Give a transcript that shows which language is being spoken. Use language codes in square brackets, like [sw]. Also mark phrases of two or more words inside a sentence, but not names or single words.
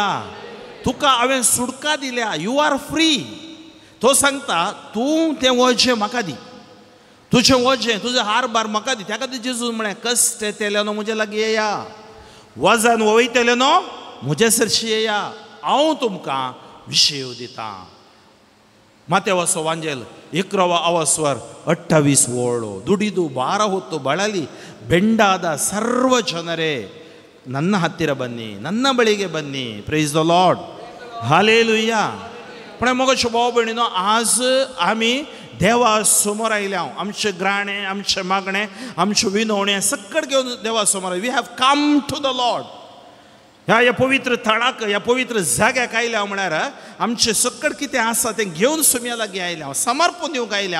[kok] तुका हांवें सुटका दिल्या, [en] You are free. [kok] तो सांगता तूं तें वजें म्हाका दी, तुजें वजें, तुजें हार बार म्हाका दी. त्या खातीर जेजून म्हळें कश्ट येतले न्हू म्हजे लागीं येया, वजन वयतलें न्हू म्हजे सरशी येया, हांव तुमकां विशेव दितां. [kn] ಮಾತೆವಾಸೋ ವಾಂಜೆಲ್ 11:28 ಓಳು ದುಡಿದು ಭಾರ ಹೊತ್ತು ಬಳಲಿ ಬೆಂಡಾದ ಸರ್ವ ಜನರೇ ನನ್ನ ಹತ್ತಿರ ಬನ್ನಿ, ನನ್ನ ಬಳಿಗೆ ಬನ್ನಿ. [en] Praise the Lord. [kok] हालेलुया. पण मगोच्यो भाव भयणीनो, आज आमी देवा समोर आयल्या. आमचे ग्राणे, आमचे मागणे, आमचे विनवणे सकट घेवन देवा समोर [en] We have come to the Lord. [kok] ह्या पवित्र थळाक, ह्या पवित्र जाग्याक आयल्या म्हळ्यार आमचे सकट कितें आसा तें घेवन सुम्या लागीं आयल्या, समर्पण दिवंक आयल्या.